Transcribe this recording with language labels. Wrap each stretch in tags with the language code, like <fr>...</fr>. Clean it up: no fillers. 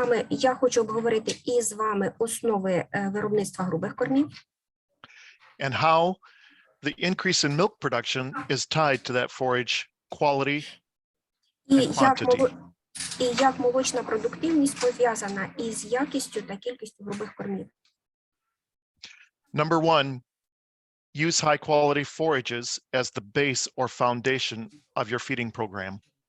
<uk>Я хочу обговорити із вами основи виробництва грубих кормів.</uk> <en>And how the increase in milk production is tied to that forage quality and quantity.</en> <uk>І як молочна продуктивність пов'язана із якістю та кількістю грубих кормів.</uk> <en>Number one, use high quality forages as the base or foundation of your feeding program.</en>